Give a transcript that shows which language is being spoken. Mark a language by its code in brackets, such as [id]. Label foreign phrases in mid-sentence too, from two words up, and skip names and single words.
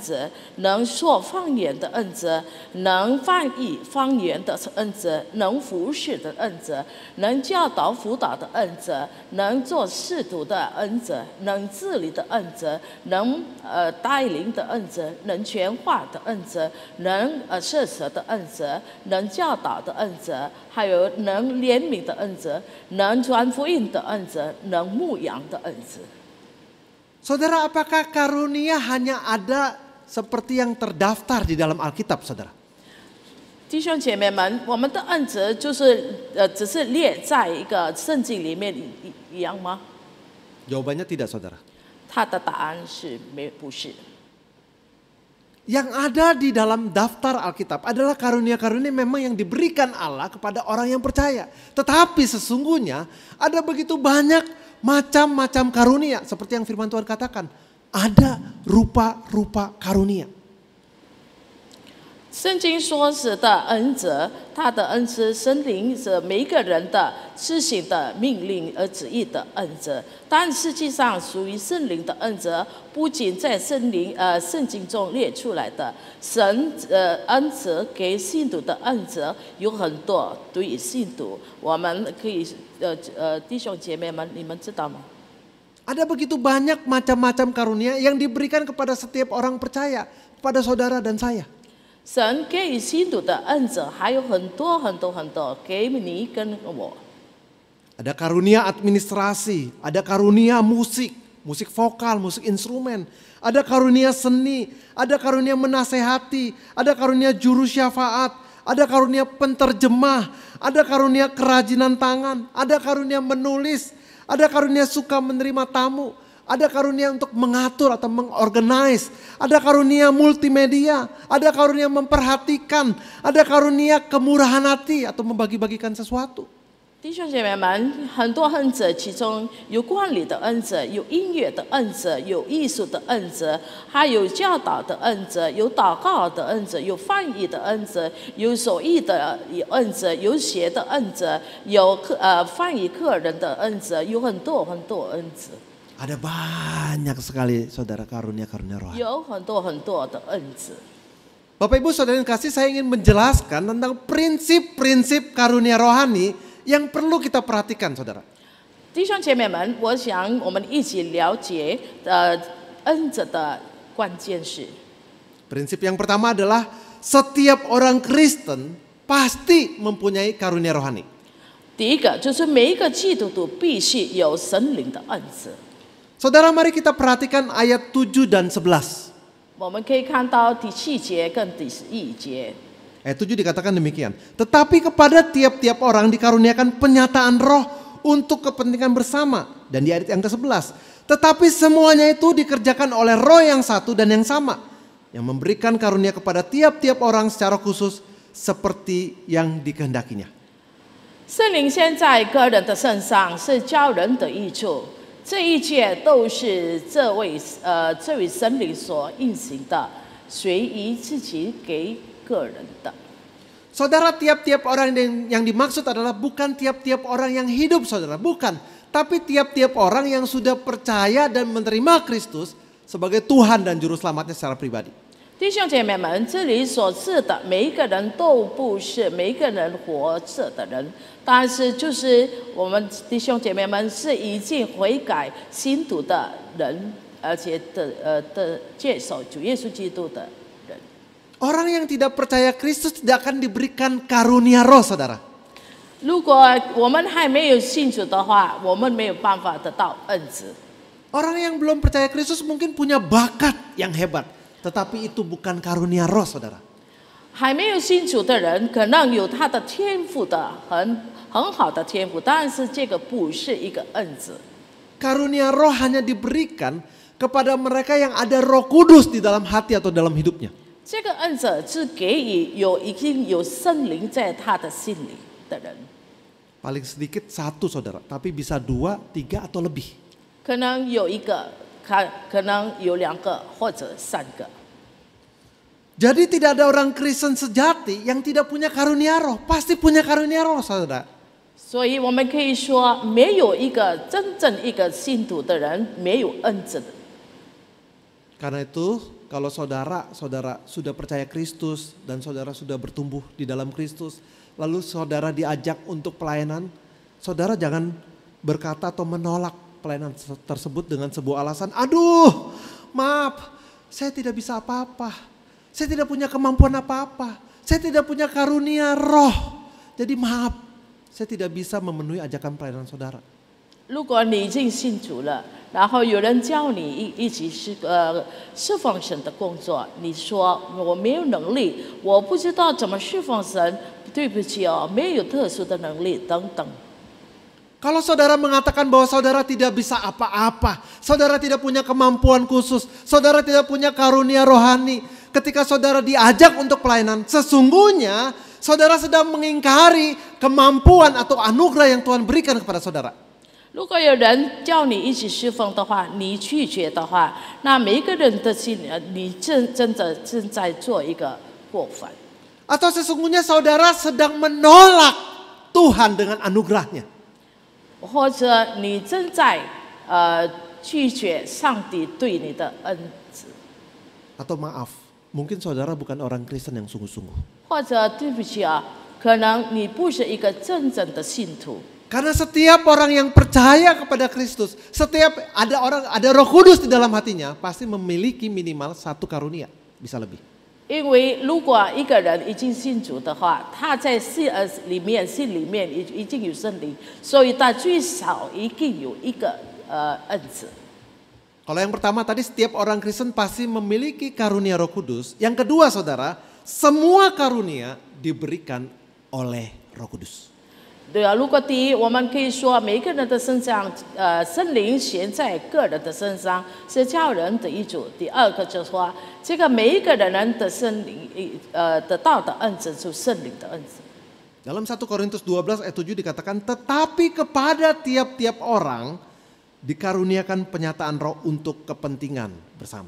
[zh] 赐，能说方言的恩赐，能翻译方言的恩赐，能服侍的恩赐，能教导辅导的恩赐，能做使徒的恩赐，能治理的恩赐，能带领的恩赐，能全化的恩赐，能施舍的恩赐，能教导的恩赐，还有能怜悯的恩赐，能传福音的恩赐，能牧养的恩赐。 [id] Saudara, apakah karunia hanya ada seperti yang terdaftar di dalam Alkitab, saudara? [zh] 弟兄姐妹们，我们的恩赐就是只是列在一个圣经里面一样吗？ [id] Jawabannya tidak, saudara. [zh] 他的答案是不是。 [id] Yang ada di dalam daftar Alkitab adalah karunia-karunia memang yang diberikan Allah kepada orang yang percaya. Tetapi sesungguhnya ada begitu banyak macam-macam karunia. Seperti yang firman Tuhan katakan. Ada rupa-rupa karunia. [zh] 圣经说是的恩赐，他的恩赐，神灵是每一个人的施行的命令而旨意的恩赐，但实际上属于圣灵的恩赐，不仅在圣经中列出来的，神恩赐给信徒的恩赐有很多，对于信徒，我们可以弟兄姐妹们，你们知道吗？ [id] Ada begitu banyak macam-macam karunia yang diberikan kepada setiap orang percaya, kepada saudara dan saya. [zh] 神给予信徒的恩赐还有很多给你跟我。 [id] Ada karunia administrasi, ada karunia musik, musik vokal, musik instrumen. Ada karunia seni, ada karunia menasehati, ada karunia juru syafaat, ada karunia penterjemah, ada karunia kerajinan tangan, ada karunia menulis, ada karunia suka menerima tamu. Ada karunia untuk mengatur atau mengorganize. Ada karunia multimedia. Ada karunia memperhatikan. Ada karunia kemurahan hati atau membagi-bagikan sesuatu. [zh] 弟兄姐妹们，很多恩赐，其中有管理的恩赐，有音乐的恩赐，有艺术的恩赐，还有教导的恩赐，有祷告的恩赐，有翻译的恩赐，有手艺的恩赐，有写的恩赐，有翻译客人的恩赐，有很多恩赐。 [id] Ada banyak sekali saudara karunia-karunia rohani. [zh] 有很多的恩赐。 [id] Bapak Ibu saudara yang kasih, saya ingin menjelaskan tentang prinsip-prinsip karunia rohani yang perlu kita perhatikan, saudara. [zh] 弟兄姐妹们，我想我们一起了解恩赐的关键是。 [id] Prinsip yang pertama adalah setiap orang Kristen pasti mempunyai karunia rohani. [zh] 第一个就是每一个基督徒必须有神灵的恩赐。 [id] Saudara, mari kita perhatikan ayat 7 dan 11. [zh] 我们可以看到第7节跟第11节。 [id] Ayat 7 dikatakan demikian. Tetapi kepada tiap-tiap orang dikaruniakan penyataan roh untuk kepentingan bersama. Dan di ayat yang ke-11. Tetapi semuanya itu dikerjakan oleh roh yang satu dan yang sama. Yang memberikan karunia kepada tiap-tiap orang secara khusus seperti yang dikehendakinya. [zh] 圣灵现在个人的身上是教人的益处，这一切都是这位神灵所运行的。随意自己给个人的。 [id] Saudara, tiap-tiap orang yang dimaksud adalah bukan tiap-tiap orang yang hidup, saudara, bukan. Tapi tiap-tiap orang yang sudah percaya dan menerima Kristus sebagai Tuhan dan Juru Selamatnya secara pribadi. [zh] 弟兄姐妹们，这里所指的每一个人都不是每一个人活着的人，但是就是我们弟兄姐妹们是已经悔改信徒的人，而且接受主耶稣基督的人。 [id] Orang yang tidak percaya Kristus tidak akan diberikan karunia roh, saudara. [zh] 如果我们还没有信主的话，我们没有办法得到恩赐。 [id] Orang yang belum percaya Kristus mungkin punya bakat yang hebat, tetapi itu bukan karunia roh, saudara. [zh] 还没有信主的人，可能有他的天赋的很好的天赋，但是这个不是一个恩赐。 [id] Karunia roh hanya diberikan kepada mereka yang ada Roh Kudus di dalam hati atau dalam hidupnya. [zh] 这个恩赐是给予已经有圣灵在他的心里的人， [id] Paling sedikit 1 saudara, tapi bisa 2, 3 atau lebih. [zh] 可能有一个，可能有2个或者3个。 [id] Jadi tidak ada orang Kristen sejati yang tidak punya karunia roh. Pasti punya karunia roh, saudara. [zh] 所以我们可以说，没有一个真正一个信徒的人没有恩赐的。 [id] Karena itu kalau saudara sudah percaya Kristus dan saudara sudah bertumbuh di dalam Kristus, lalu saudara diajak untuk pelayanan, saudara jangan berkata atau menolak pelayanan tersebut dengan sebuah alasan, aduh maaf saya tidak bisa apa-apa, saya tidak punya kemampuan apa-apa, saya tidak punya karunia roh, jadi maaf saya tidak bisa memenuhi ajakan pelayanan saudara. [zh] 如果你已经信主了，然后有人教你一起侍奉神的工作，你说我没有能力，我不知道怎么侍奉神，对不起哦，没有特殊的能力等等。 [id] Kalau saudara mengatakan bahwa saudara tidak bisa apa-apa, saudara tidak punya kemampuan khusus, saudara tidak punya karunia rohani, ketika saudara diajak untuk pelayanan, sesungguhnya saudara sedang mengingkari kemampuan atau anugerah yang Tuhan berikan kepada saudara. [zh] 如果有人叫你一起侍奉的话，你拒绝的话，那每一个人的心里，你真的正在做一个过犯。 [id] Atau sesungguhnya saudara sedang menolak Tuhan dengan anugerahnya. [zh] 或者你正在拒绝上帝对你的恩赐， [id] Atau maaf, mungkin saudara bukan orang Kristen yang sungguh-sungguh. [zh] 或者对不起啊，可能你不是一个真正的信徒。 [id] Karena setiap orang yang percaya kepada Kristus, setiap ada Roh Kudus di dalam hatinya, pasti memiliki minimal 1 karunia, bisa lebih. [zh] 因为如果一个人已经信主的话，他在心里面已经有圣灵，所以他最少一定有一个恩赐。 [id] Kalau yang pertama tadi setiap orang Kristen pasti memiliki karunia Roh Kudus. Yang kedua saudara, semua karunia diberikan oleh Roh Kudus. [zh] 对啊，如果第一，我们可以说每一个人的身上，圣灵显在个人的身上是叫人得益处。第二个就是说，这个每一个人的圣灵，得到的恩赐是圣灵的恩赐。 [id] Dalam 1 Korintus 12 ayat 7 dikatakan, tetapi kepada tiap-tiap orang dikaruniakan penyataan roh untuk kepentingan bersama.